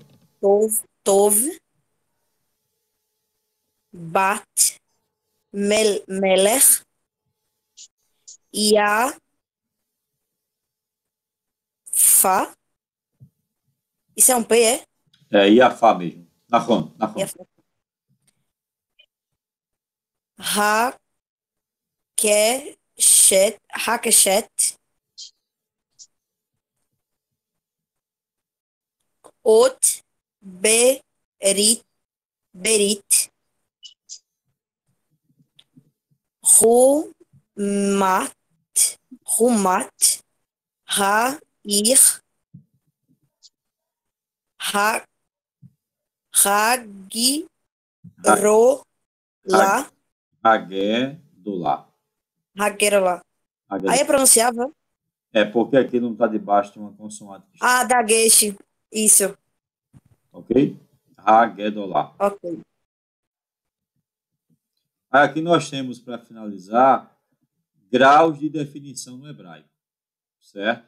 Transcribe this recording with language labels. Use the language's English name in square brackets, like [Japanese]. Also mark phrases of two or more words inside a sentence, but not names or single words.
[Hebrew] טוב, בת, מלך, יפה. [Portuguese] Isso é um P, é? É Iafá mesmo. [Hebrew] נכון. יפה. הקשת, אות, ברית, חומת, העיר, הגירולה, הגדולה. [Portuguese] Aí eu pronunciava? É porque aqui não está debaixo de uma consoante. Dagesh, isso. [Hebrew] Ok? הגדולה. [Portuguese] Ok. Aí aqui nós temos, para finalizar, graus de definição no hebraico, certo?